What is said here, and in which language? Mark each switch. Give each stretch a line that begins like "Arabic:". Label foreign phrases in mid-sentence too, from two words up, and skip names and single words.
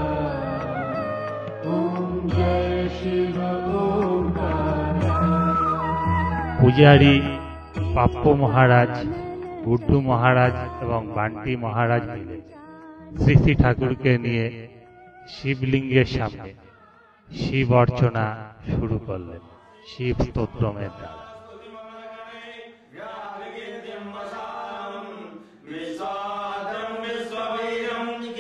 Hindi: ओम जय शिव ओंकारा।
Bangla: পূজারী পাপ্পু মহারাজ, গুড্ডু মহারাজ এবং বান্টি মহারাজ মিলে শ্রী শ্রী ঠাকুরকে নিয়ে শিবলিঙ্গের সামনে শিব অর্চনা শুরু করলেন শিব স্তোত্রমের দ্বারা।
Sanskrit: विश्वाद्रं विश्ववीरं